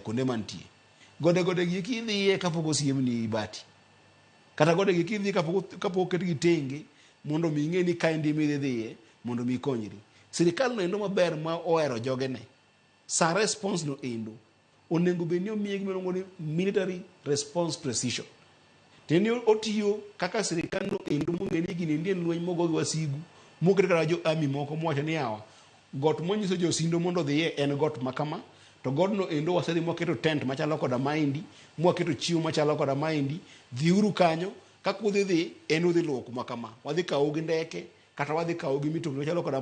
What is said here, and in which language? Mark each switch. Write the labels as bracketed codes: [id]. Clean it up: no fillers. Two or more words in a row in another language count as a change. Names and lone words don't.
[luo] kuonde mantie gode gi kidhiye kapok osiem ni bati kata gode gi kidhi kapok oket gi tenge mondo mi ing'e ni kaendi midhiye mondo mi ikonyri sirikal no endo maber ma ohero jogene sa response no endo onego bed ni omiye gima luongo ni [en] military response precision [luo] teni otiyo kaka sirikal no endo mong'e ni gini ndien lweny mogo gi wasigu moket kata jo army moko mwacho ni yawa got monyiso josindo mondo dhiye en got makama to godno endo wasedhi mwaketo tent machalo koda maindi mwaketo chiwo machalo koda maindi dhiuru kanyo kaka udhi en udhi luwo kuma kama wadhi kawo gi ndeke kata wadhi kawo gi mitokni machalo koda